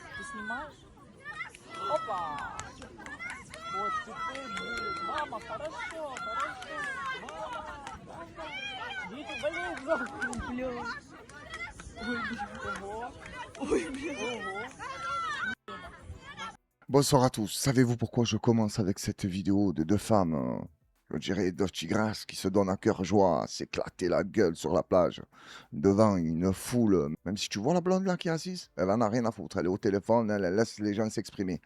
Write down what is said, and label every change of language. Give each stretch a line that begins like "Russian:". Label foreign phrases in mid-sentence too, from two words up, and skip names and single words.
Russian: снимаешь? Опа! Вот теперь будет. Мама, хорошо, хорошо. Мама, мама. Дети болеют за Бля. Ой, бля. Ого, Ой, бля. ого.
French: Bonsoir à tous. Savez-vous pourquoi je commence avec cette vidéo de deux femmes, je dirais deux tigresses, qui se donnent à cœur joie à s'éclater la gueule sur la plage devant une foule. Même si tu vois la blonde là qui est assise, elle en a rien à foutre. Elle est au téléphone, elle laisse les gens s'exprimer.